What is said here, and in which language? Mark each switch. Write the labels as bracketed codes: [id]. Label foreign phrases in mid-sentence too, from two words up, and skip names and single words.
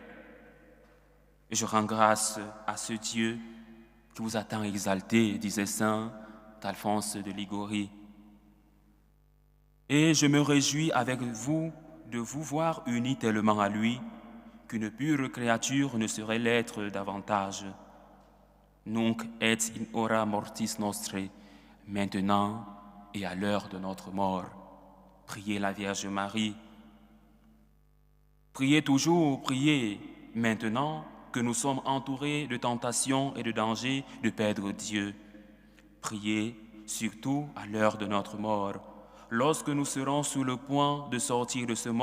[fr] Je rends grâce à ce Dieu qui vous a tant exalté, disait saint Alphonse de Ligorie. Et je me réjouis avec vous de vous voir unis tellement à lui qu'une pure créature ne saurait l'être davantage. [la] nunc et in hora mortis nostre, [fr] maintenant et à l'heure de notre mort. Priez la Vierge Marie. Priez toujours, priez maintenant que nous sommes entourés de tentations et de dangers de perdre Dieu. Priez surtout à l'heure de notre mort, lorsque nous serons sur le point de sortir de ce